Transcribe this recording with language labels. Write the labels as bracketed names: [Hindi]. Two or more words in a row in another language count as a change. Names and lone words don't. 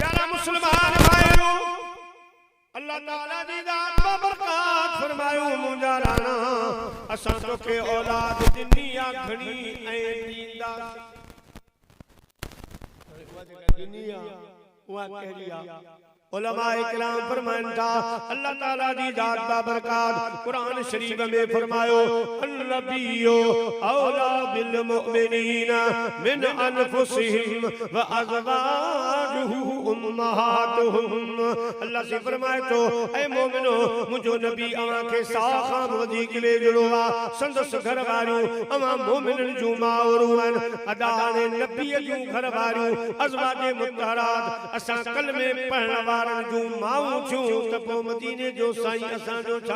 [Sindhi] मुसलमान भाइयों अल्लाह ताला दी ज़ात बरकत फरमायो मुंजा राणा असां तोखे औलाद ॾिनी आ घणी ऐं ॾींदा ॾिनी आ उहा कहिड़ी आ उलमा इकराम फरमाइन था अल्लाह ताला दी ज़ात बाबरकात कुरान शरीफ में फरमायो [Arabic] النبي أولى بالمؤمنين من أنفسهم وأزواجه أمهاتهم [Sindhi] अल्लाह से फरमाए तो ऐ मोमिनो मुझो नबी अवां के साखां वधीक वेझड़ो आ संदस घर वारियूं अवां मोमिनन जूं माउरूं आहिनि अदा ने नबी जूं घर वारियूं अज़वाज मुतहरात असां कलमे पढ़ण जूं माऊं थियूं त पोइ मदीने जो साईं असां जो छा